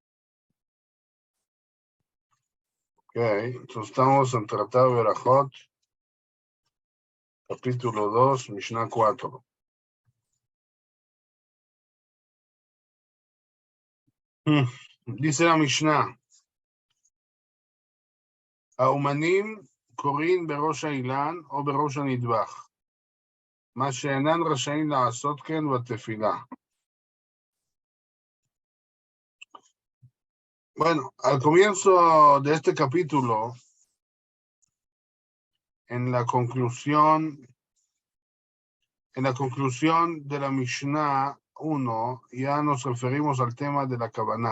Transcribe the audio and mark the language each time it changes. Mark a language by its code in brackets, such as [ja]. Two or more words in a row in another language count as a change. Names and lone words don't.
[es] Ok, entonces estamos en Tratado de Berajot, capítulo 2, Mishnah 4. Dice la Mishnah, [he] האומנים קוראים בראש האילן או בראש הנדבך, מה שאינן רשאים לעשות כן בתפילה. [es] Bueno, al comienzo de este capítulo, en la conclusión de la Mishnah 1, ya nos referimos al tema de la Kavaná.